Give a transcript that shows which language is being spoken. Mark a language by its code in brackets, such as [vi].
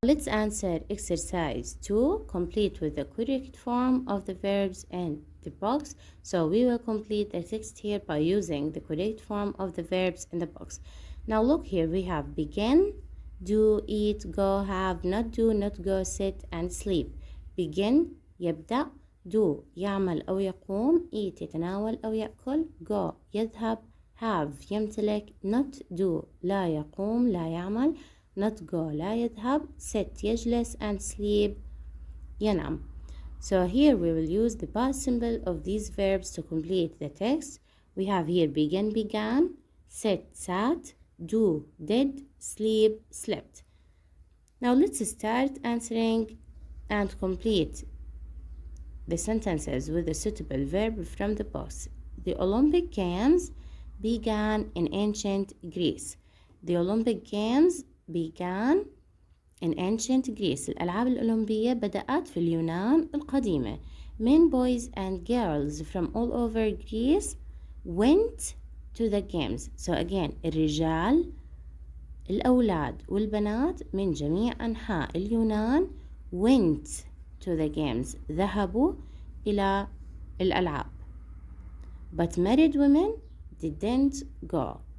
[en] Let's answer exercise 2, complete with the correct form of the verbs in the box. So we will complete the text here by using the correct form of the verbs in the box. Now look here, we have begin, do, eat, go, have, not do, not go, sit and sleep. [ar] begin يبدأ، do يعمل أو يقوم، eat يتناول أو يأكل، go يذهب، have يمتلك، not do لا يقوم لا يعمل، not go لا يذهب، sit يجلس and sleep ينام. [en] So here we will use the past simple of these verbs to complete the text. We have here begin, began, sit, sat, do, did, sleep, slept. Now let's start answering and complete the sentences with a suitable verb from the box. The Olympic Games began in ancient Greece. The Olympic Games began in ancient Greece. [ar] الألعاب الأولمبية بدأت في اليونان القديمة. [en] Men, boys and girls from all over Greece went to the games. So again, [ar] الرجال، الأولاد والبنات من جميع أنحاء اليونان [en] went to the games. [ar] ذهبوا إلى الألعاب. [en] But married women didn't go.